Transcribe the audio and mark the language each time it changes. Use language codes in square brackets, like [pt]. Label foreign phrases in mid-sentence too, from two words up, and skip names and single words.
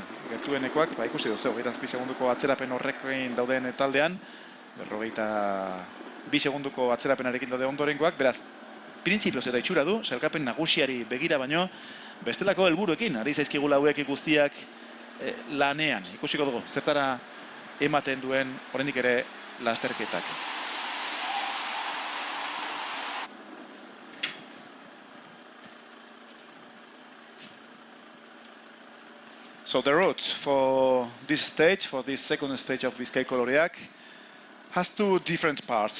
[eu] Gertuenekoak, ikusi duzu, 27 segunduko atzerapen horrekin dauden taldean, 22 segunduko atzerapenarekin daude ondorengoak, beraz, printzipioz eta itxura du, sailkapen nagusiari begira baino, bestelako helburuekin, ari zaizkigula hauek guztiak lanean. Ikusiko dugu, zertara ematen duen oraindik ere lasterketak. [en] So the route for this stage, for this second stage of Bizkaiko Loreak, has two different parts.